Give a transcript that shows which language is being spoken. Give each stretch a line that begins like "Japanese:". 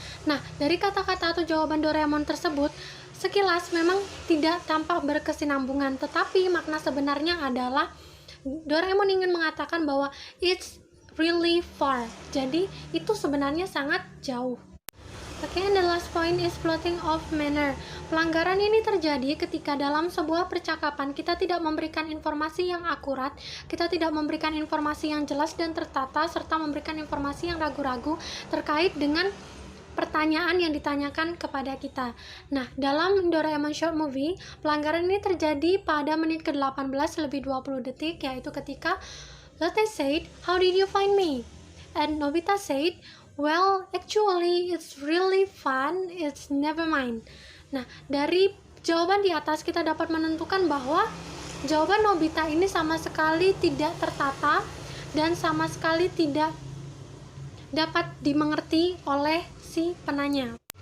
Indonesian: Nah, dari kata-kata atau jawaban Doraemon tersebut, sekilas memang tidak tampak berkesinambungan, tetapi makna sebenarnya adalah Doraemon ingin mengatakan bahwa
English: it's really far.
Indonesian: Jadi, itu sebenarnya sangat jauh.
English: Okay, and the last point is floating of manner.
Indonesian: Pelanggaran ini terjadi ketika dalam sebuah percakapan kita tidak memberikan informasi yang akurat, kita tidak memberikan informasi yang jelas dan tertata, serta memberikan informasi yang ragu-ragu terkait dengan pertanyaan yang ditanyakan kepada kita. Nah, dalam Doraemon Short Movie, pelanggaran ini terjadi pada menit ke-18 lebih 20 detik, yaitu ketika Lotte said,
English: "How did you find me?" And Nobita said, "Well, actually, it's really fun, it's never mind."
Indonesian: Nah, dari jawaban di atas kita dapat menentukan bahwa jawaban Nobita ini sama sekali tidak tertata dan sama sekali tidak dapat dimengerti oleh si penanya.